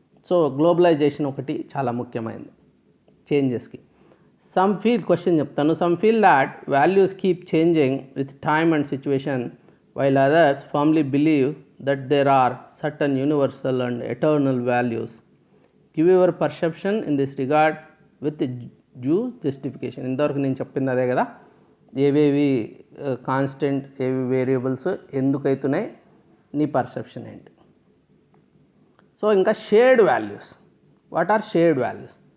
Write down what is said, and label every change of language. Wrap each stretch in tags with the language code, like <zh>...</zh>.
<te>So globalisation ఒకటి చాలా ముఖ్యమైనది చేంజెస్కి.</te> <en>Some feel that values keep changing with time and situation, while others firmly believe that there are certain universal and eternal values. Give your perception in this regard with due justification.</en> <te>ఇంతవరకు నేను చెప్పింది అదే కదా, ఏవేవి constant, ఏవి variables, ఎందుకైతున్నాయి, నీ perception ఏంటి.</te> <en>So ఇంకా shared values. What are shared values?</en>